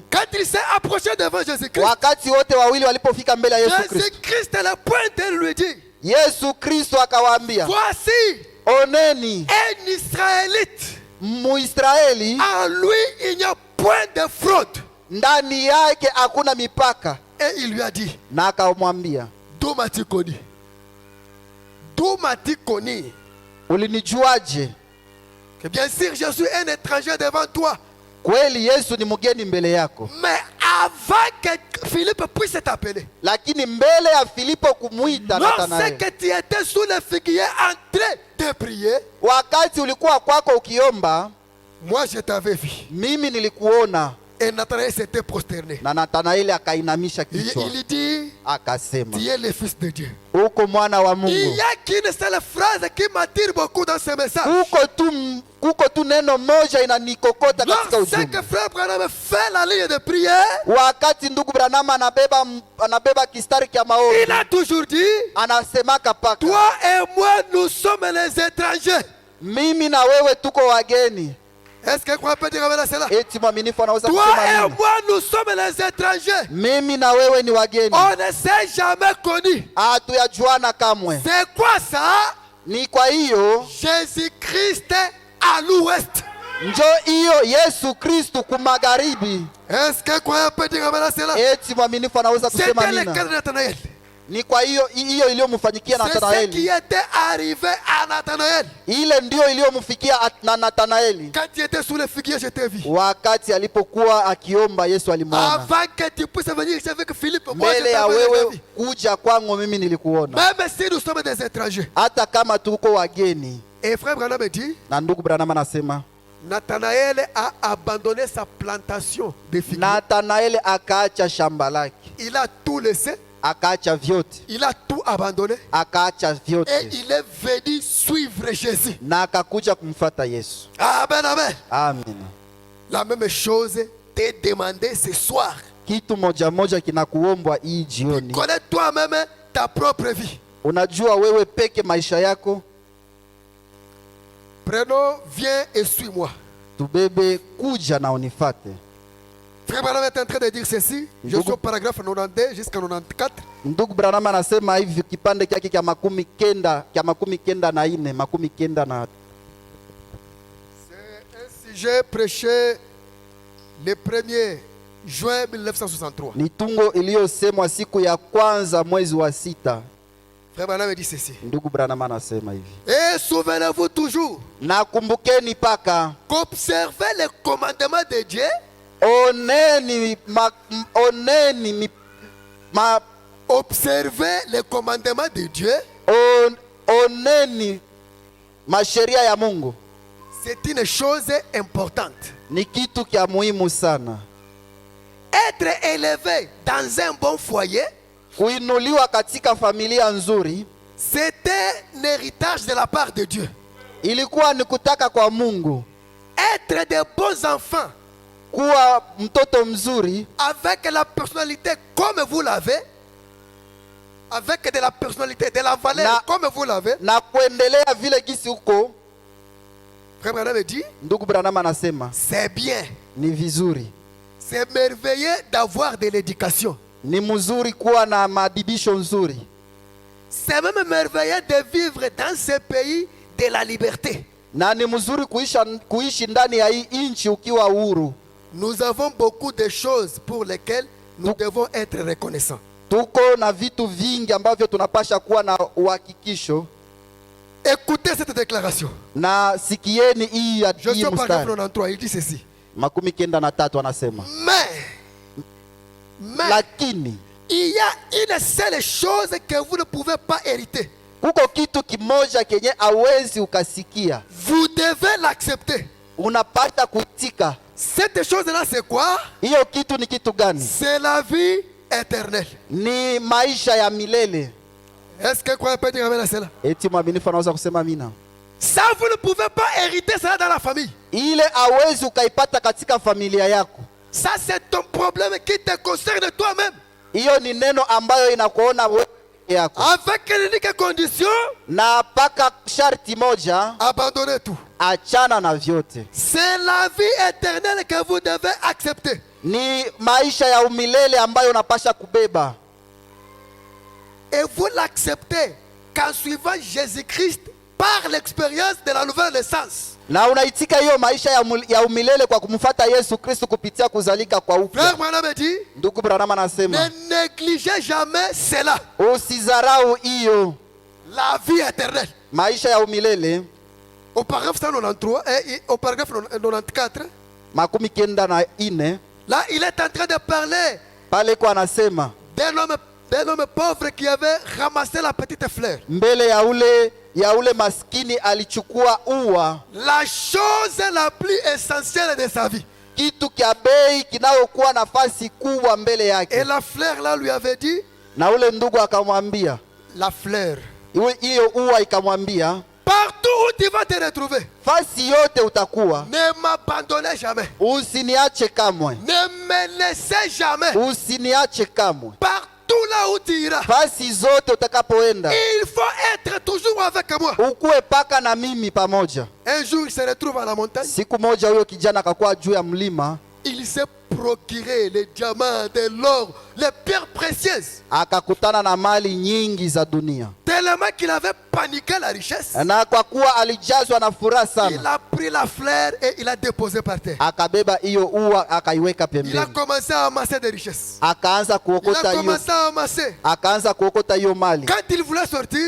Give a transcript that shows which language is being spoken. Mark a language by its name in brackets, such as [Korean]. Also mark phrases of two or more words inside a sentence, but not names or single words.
[French] quand il s'est approché devant Jésus-Christ, [Swahili] wakati wote wawili walipofika mbele ya Yesu Kristo, [French] Jésus-Christ le pointe et lui dit, [Swahili] Yesu Kristo akawaambia, [French] voici [Swahili] oneni [French] un Israélite. [Swahili] Muisraeli, [French] En lui, il n'y a point de fraude. [Swahili] ndani yake hakuna mipaka. [French] Et il lui a dit, [Swahili] Na akamwambia, [French] d'où m'as-tu connu? D'où m'as-tu connu? [Swahili] ulinijuaje? [French] Que bien sûr, je suis un étranger devant toi. [Swahili] Kweli Yesu ni mgeni mbele yako, [French] Mais avant que Philippe puisse t'appeler, [Swahili] lakini mbele ya Filipo kumwita Nathanaeli, [French] lorsque tu étais sous le figuier en train de prier, [Swahili] wakati ulikuwa kwako ukiomba, [French] moi je t'avais vu. [Swahili] mimi nilikuona. [French] Et Nathanaël s'était prosterné. [Swahili] Na Nathanaeli akainamisha [French] Il [Swahili] kichwa [French] dit, [Swahili] akasema, [French] tu es le fils de Dieu. [Swahili] uko mwana wa [French] Il [Swahili] Mungu. [French] n'y a qu'une seule phrase qui m'attire beaucoup dans ce message. [Swahili] Kuko tu neno moja inanikokota katika [French] Lorsque [Swahili] ujumbe. [French] frère Branham fait la ligne de prière, [Swahili] Wakati ndugu Branham anabeba kistari kya [French] il [Swahili] maombi, [French] a toujours dit, [Swahili] anasemaka paka, [French] toi et moi nous sommes les étrangers. [Swahili] mimi na wewe tuko wageni. [French] Est-ce que quoi peut dire avec cela? [Swahili] Eti mwaminifu anaweza [French] Toi [Swahili] kusema [French] et [Swahili] nini? [French] moi nous sommes les étrangers. [Swahili] Mimi na wewe ni wageni, [French] On ne s'est jamais connus. [Swahili] hatuyajuana kamwe. [French] C'est quoi ça? [Swahili] Ni kwa hiyo [French] Jésus-Christ à l'ouest. [Swahili] njo hiyo Yesu Kristu kumagharibi. [French] Est-ce que croyant peut dire amen à cela? [Swahili] Eti mwaminifu anaweza kusema [French] C'était le cas [Swahili] amina. [French] de Nathanaël. [Swahili] Ni kwa hiyo iliyomfanyikia [French] C'est ce qui [Swahili] Nathanaeli. [French] était arrivé à Nathanaël. [Swahili] Ile ndio iliyomfikia na Nathanaeli [French] Quand tu étais sous le figuier, je t'ai vu. [Swahili] wakati alipokuwa akiomba, Yesu alimwona. [French] Avant que tu puisses venir ici avec Philippe, moi je [Swahili] Mbele ya [French] t'avais [Swahili] wewe [French] vu. [Swahili] kuja kwangu mimi nilikuona, [French] Même si nous sommes des étrangers. [Swahili] hata kama tuko wageni. [French] Et frère Branham dit, [Swahili] Na ndugu Branham anasema [French] Nathanaël a abandonné sa plantation de figuier. [Swahili] Nathanaeli akaacha shamba lake, [French] Il a tout laissé, [Swahili] akaacha vyote, [French] il a tout abandonné [Swahili] akaacha [French] et [Swahili] vyote [French] il est venu suivre Jésus. [Swahili] na akakuja kumfuata Yesu. [French] Amen, amen. [Swahili] Amen. [French] La même chose t'est demandé ce soir. [Swahili] Kitu moja moja kinakuombwa hii jioni. [French] Connais toi-même ta propre vie. [Swahili] Unajua wewe peke maisha yako. [French] Prenons, viens et suis-moi. [Swahili] Tubebe, kuja na unifate. [French] Frère Branham est en train de dire ceci. Je suis au paragraphe 92 jusqu'à 94. [Swahili] Ndugu Branham anasema hivi kipande kyake kya makumi kenda na ine, makumi kenda na. [French] C'est un sujet prêché le 1er juin 1963. [Swahili] Ni tungo iliyosemwa siku ya kwanza mwezi wa 6. [French] Frère Branham dit ceci. [Swahili] Ndugu Branham anasema hivi. [French] Et souvenez-vous toujours [Swahili] Na kumbukeni paka [French] qu'observer les commandements de Dieu observer les commandements de Dieu, [Swahili] oneni masheria ya Mungu [French] c'est une chose importante. [Swahili] ni kitu kya muhimu sana. [French] Être élevé dans un bon foyer, [Swahili] Kuinuliwa katika familia nzuri [French] c'était un héritage de la part de Dieu. [Swahili] ilikuwa ni kutaka kwa Mungu. [French] Être de bons enfants [Swahili] Kuwa mtoto mzuri [French] avec la personnalité comme vous l'avez, avec de la personnalité, de la valeur comme vous l'avez. [Swahili] na kuendelea vile gisi uko. [French] Frère Branham dit, [Swahili] Ndugu Branham anasema [French] c'est bien, [Swahili] ni vizuri, [French] c'est merveilleux d'avoir de l'éducation. [Swahili] ni mzuri kuwa na maadibisho nzuri. [French] C'est même merveilleux de vivre dans ce pays de la liberté. [Swahili] Na ni mzuri kuishi ndani ya hii nchi ukiwa huru. [French] Nous avons beaucoup de choses pour lesquelles nous devons être reconnaissants. [Swahili] Tuko na vitu vingi ambavyo tunapasha kuwa na uhakikisho. [French] Écoutez cette déclaration. [Swahili] Na sikieni hii ya [French] Je suis au paragraphe [Swahili] mstari [French] 93, il dit ceci. [Swahili] makumi kenda na tatu anasema [French] Mais [Swahili] lakini [French] il y a une seule chose que vous ne pouvez pas hériter. [Swahili] kuko kitu kimoja kenye awezi ukasikia, [French] Vous devez l'accepter. [Swahili] unapata kuitika. [French] Cette chose-là, c'est quoi? [Swahili] Hiyo kitu ni kitu gani? [French] C'est la vie éternelle. [Swahili] Ni maisha ya milele. [French] Est-ce que quoi peut dire amen à cela? [Swahili] Eti mwaminifu anaweza kusema amina. [French] Ça, vous ne pouvez pas hériter ça dans la famille. [Swahili] Ile awezi ukaipata katika familia yako. [French] Ça, c'est ton problème qui te concerne toi-même. [Swahili] Hiyo ni neno ambayo inakuona wewe yako. [French] Avec quelques conditions, [Swahili] Na paka sharti moja, [French] abandonnez tout. [Swahili] achana na vyote. [French] C'est la vie éternelle que vous devez accepter. [Swahili] Ni maisha ya umilele ambayo unapasha kubeba. [French] Et vous l'acceptez qu'en suivant Jésus-Christ par l'expérience de la nouvelle naissance. [Swahili] Na unaitika hiyo maisha ya umilele kwa kumfuata Yesu Kristo kupitia kuzalika kwa upya. [French] Frère Branham dit, [Swahili] Ndugu Branham anasema, [French] ne négligez jamais cela. [Swahili] usizarau hiyo [French] La vie éternelle. [Swahili] maisha ya umilele. [French] Au paragraphe 193 et au paragraphe 94, [Swahili] makumi kenda na ine, [French] là il est en train de parler [Swahili] pale kwa anasema [French] d'un homme pauvre qui avait ramassé la petite fleur. [Swahili] mbele ya ule maskini alichukua ua, [French] La chose la plus essentielle de sa vie. [Swahili] kitu kya bei kinayokuwa nafasi kubwa mbele [French] Et [Swahili] yake. [French] la fleur là lui avait dit, [Swahili] Na ule ndugu akamwambia, [French] la fleur, [Swahili] hiyo ua ikamwambia, [French] partout où tu vas te retrouver, [Swahili] fasi yote utakuwa, [French] ne m'abandonnez jamais. [Swahili] usiniache kamwe, [French] Ne me laissez jamais. [Swahili] usiniache kamwe. [French] Partout là où tu iras, [Swahili] Fasi zote utakapoenda, [French] il faut être toujours avec moi. [Swahili] ukuwe paka na mimi pamoja. [French] Un jour, il se retrouve à la montagne. [Swahili] Siku moja huyo kijana akakuwa juu ya mlima, [French] Il s'est procuré les diamants, de l'or, les pierres précieuses. [Swahili] akakutana na mali nyingi za dunia, [French] Tellement qu'il avait paniqué la richesse, [Swahili] na kwa kuwa alijazwa na furaha [French] il [Swahili] sana, [French] a pris la fleur et il a déposé par terre. [Swahili] akabeba hiyo ua akaiweka [French] Il a [Swahili] pembeni, [French] commencé à amasser des richesses. [Swahili] akaanza [French] Il a [Swahili] kuokota hiyo, [French] commencé à amasser. [Swahili] akaanza kuokota hiyo mali. [French] Quand il voulait sortir,